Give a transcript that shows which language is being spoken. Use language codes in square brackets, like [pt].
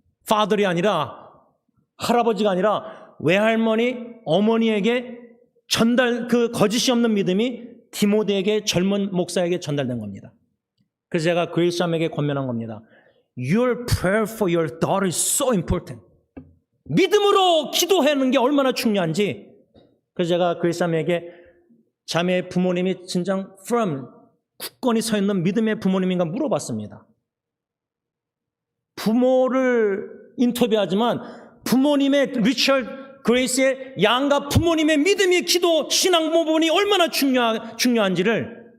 [ko] father이 아니라, 할아버지가 아니라 외할머니, 어머니에게 그 거짓이 없는 믿음이 디모데에게 젊은 목사에게 전달된 겁니다. 그래서 제가 그레이스 자매에게 권면한 겁니다. [en] Your prayer for your daughter is so important. [ko] 믿음으로 기도하는 게 얼마나 중요한지. 그래서 제가 그레이스 자매에게 자매의 부모님이 진정 firm, 굳건히 서 있는 믿음의 부모님인가 물어봤습니다. 부모를 인터뷰하지만 부모님의 리처드 그레이스의 양가 부모님의 믿음의 기도 신앙 부분이 얼마나 중요한지를.